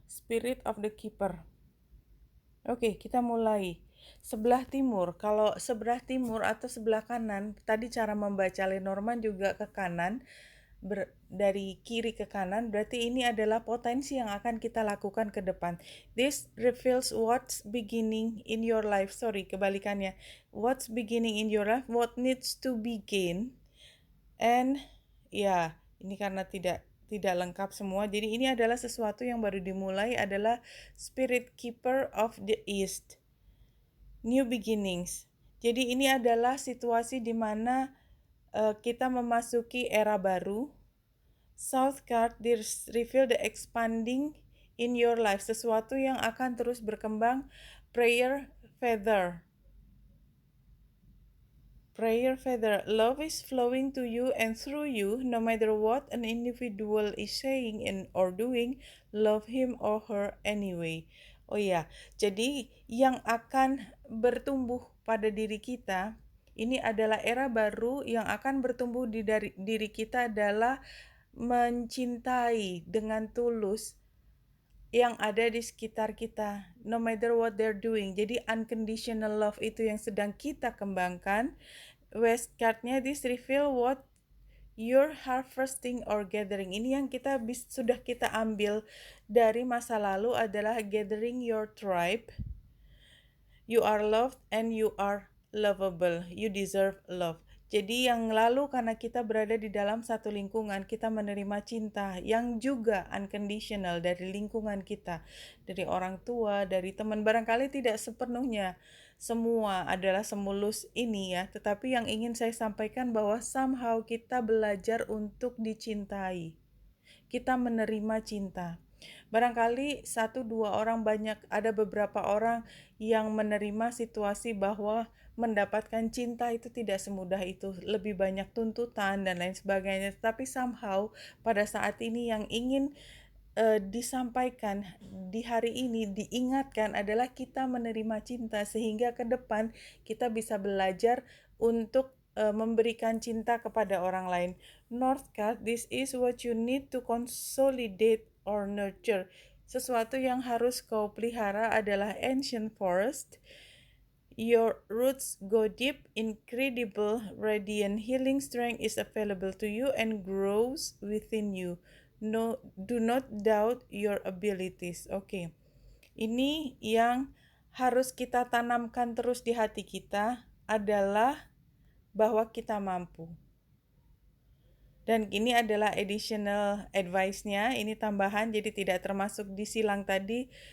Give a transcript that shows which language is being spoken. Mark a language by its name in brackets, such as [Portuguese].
[English] Spirit of the Keeper. [Indonesian] Oke, kita mulai. Sebelah timur, kalau sebelah timur atau sebelah kanan, tadi cara membaca Lenormand juga ke kanan, dari kiri ke kanan, berarti ini adalah potensi yang akan kita lakukan ke depan. [English] This reveals what's beginning in your life. Sorry, [Indonesian] kebalikannya. [English] What's beginning in your life, what needs to begin, and ya, [Indonesian] ini karena tidak lengkap semua. Jadi ini adalah sesuatu yang baru dimulai, adalah Spirit Keeper of the East. [English] New beginnings. [Indonesian] Jadi ini adalah situasi di mana kita memasuki era baru. [English] South card reveal the expanding in your life, [Indonesian] sesuatu yang akan terus berkembang. [English] Prayer feather. Prayer feather. Love is flowing to you and through you, no matter what an individual is saying or doing. Love him or her anyway. [Indonesian] Oh iya, jadi yang akan bertumbuh pada diri kita, ini adalah era baru yang akan bertumbuh di diri kita adalah mencintai dengan tulus yang ada di sekitar kita, [English] no matter what they're doing. [Indonesian] Jadi unconditional love itu yang sedang kita kembangkan. [English] West card-nya this reveal what you're harvesting or gathering. [Indonesian] Ini yang sudah kita ambil dari masa lalu adalah gathering your tribe. [English] You are loved and you are lovable. You deserve love. [Indonesian] Jadi yang lalu karena kita berada di dalam satu lingkungan, kita menerima cinta yang juga unconditional dari lingkungan kita, dari orang tua, dari teman. Barangkali tidak sepenuhnya semua adalah semulus ini ya, tetapi yang ingin saya sampaikan bahwa somehow kita belajar untuk dicintai. Kita menerima cinta. Barangkali 1-2 orang, ada beberapa orang yang menerima situasi bahwa mendapatkan cinta itu tidak semudah itu, lebih banyak tuntutan dan lain sebagainya. Tapi somehow pada saat ini yang ingin disampaikan di hari ini, diingatkan adalah kita menerima cinta sehingga ke depan kita bisa belajar untuk memberikan cinta kepada orang lain. [English] North card, this is what you need to consolidate or nurture. [Indonesian] Sesuatu yang harus kau pelihara adalah ancient forest. [English] Your roots go deep, incredible, radiant healing strength is available to you and grows within you. No, do not doubt your abilities. [Indonesian] Oke. Ini yang harus kita tanamkan terus di hati kita adalah bahwa kita mampu. Dan ini adalah additional advice-nya, ini tambahan, jadi tidak termasuk di silang tadi.